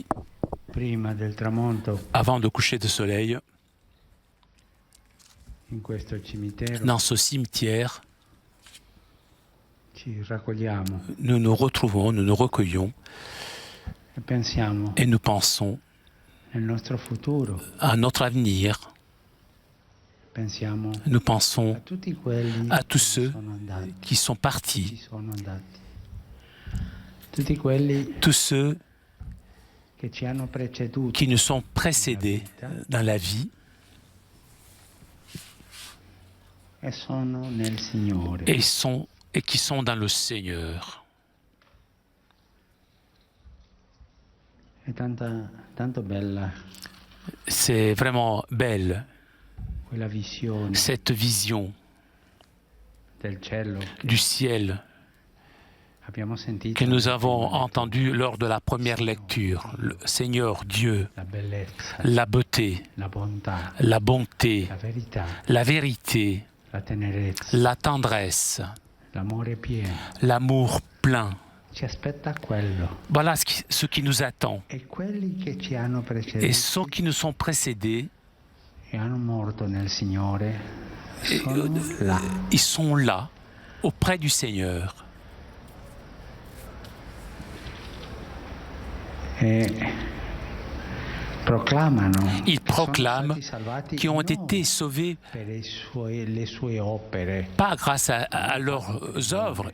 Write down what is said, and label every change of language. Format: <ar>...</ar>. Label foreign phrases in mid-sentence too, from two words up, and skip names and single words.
<it>prima del tramonto,</it> <fr>avant de coucher de soleil,</fr> <it>in questo cimitero</it> <fr>dans ce cimetière,</fr> <it>ci raccogliamo</it> <fr>nous nous retrouvons, nous nous recueillons</fr> <it>e pensiamo</it> <fr>et nous pensons</fr> <it>nel nostro futuro,</it> <fr>à notre avenir.</fr> <it>pensiamo</it> <fr>Nous pensons</fr> <it>a tutti quelli</it> <fr>à tous</fr> <it>che</it> <fr>ceux</fr> <it>sono andati,</it> <fr>qui sont</fr> <it>ci</it> <fr>partis,</fr> <it>sono andati, tutti quelli</it> <fr>tous ceux</fr> <it>che ci hanno preceduto</it> <fr>qui nous sont précédés dans la vie</fr> <it>e sono nel Signore.</it> <fr>et qui sont dans le Seigneur.</fr> <it>È tanto bella</it> <fr>C'est vraiment belle,</fr> <it>quella visione</it> <fr>cette vision</fr> <it>del cielo</it> <fr>du ciel</fr> <it>abbiamo sentito</it> <fr>que nous avons</fr> <it>nella prima</it> <fr>entendue lors de la première lecture. Le Seigneur Dieu,</fr> <it>lettura. La bellezza,</it> <fr>la beauté,</fr> <it>la bontà,</it> <fr>la bonté,</fr> <it>la verità,</it> <fr>la vérité,</fr> <it>la tenerezza,</it> <fr>la tendresse,</fr> <it>l'amore pieno.</it> <fr>l'amour plein.</fr> <it>Ci aspetta quello.</it> <fr>Voilà ce qui nous attend.</fr> <it>E quelli che ci hanno</it> <fr>Et</fr> <it>preceduti</it> <fr>ceux qui nous sont précédés,</fr> <it>e hanno morto nel Signore sono là.</it> <fr>ils sont là, auprès du Seigneur.</fr> <it>E</it> <fr>Ils proclament qu'ils ont été sauvés pas grâce à leurs œuvres.</fr>